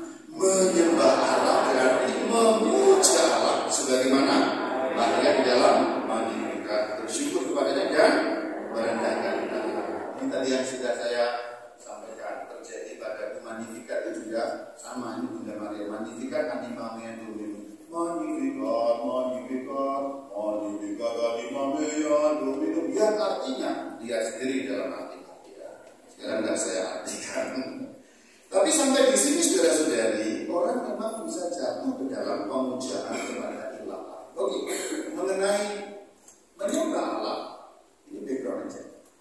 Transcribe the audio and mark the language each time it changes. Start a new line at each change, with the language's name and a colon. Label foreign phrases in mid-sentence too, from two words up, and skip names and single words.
Indonesian: Menyembah Allah berarti memuja Allah sebagaimana Maria di dalam Magnificat, bersyukur kepadanya dan merendahkan diri. Ini tadi yang sudah saya sampaikan terjadi pada Magnificat itu juga sama. Ini Bunda Maria
Latin: Magnificat anima mea Domini. Magnificat, Magnificat, Magnificat anima mea Domini.
Indonesian: Yang artinya dia sendiri dalam hati ya. Sekarang tidak saya artikan. Tapi sampai di sini saudara-saudari, orang memang bisa jatuh ke dalam pemujaan kepada ilah. Oke, mengenai menyembah Allah, ini background aja.